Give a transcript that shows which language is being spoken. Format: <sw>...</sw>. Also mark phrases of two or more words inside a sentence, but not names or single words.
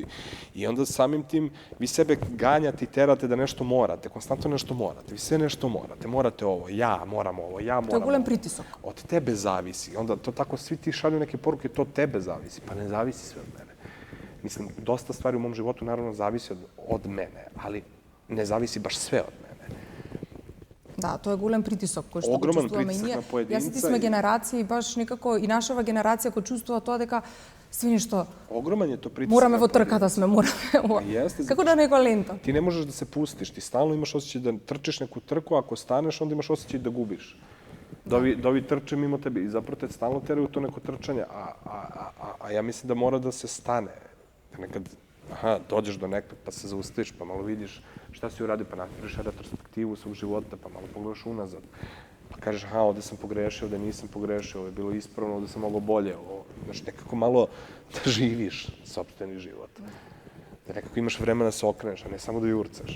<sr>I onda samim tim vi sebe ganjate i terate da nešto morate, konstantno nešto morate, vi sve nešto morate ovo, ja moram ovo, ja moram ovo. To je golem pritisak. Od tebe zavisi. Onda to tako svi ti šalju neke poruke, to od tebe zavisi, pa ne zavisi sve od mene. Mislim, dosta stvari u mom životu naravno zavisi od mene, ali ne zavisi baš sve od mene.</sr> <mk>Да, тоа е голем притисок кој што го чувствуваме и ние. Јас и ти сме генерација и баш некако и нашава генерација кој чувствува тоа дека све нешто огромен е тоа притисок. Мораме во трка да сме, мораме ова. Како да некоја лента. Ти не можеш да се пустиш, ти стално имаш осеќај да трчиш неку трку, ако станеш онда имаш осеќај да губиш.</mk> <sr>Да ови трче мимо тебе и запрово те стално терaju то неко трчање, а ја мислам да мора да се стане. Некад dođeš do nekog, pa se zaustaviš, pa malo vidiš šta si uradio, pa napraviš retrospektivu svog života, pa malo pogledaš unazad. Pa kažeš, ovde sam pogrešio, ovde nisam pogrešio, ovo je bilo ispravno, ovde sam mogao bolje. Znaš, nekako malo da živiš sopstveni život. Da nekako imaš vremena da se okreneš, a ne samo da jurcaš.</sr>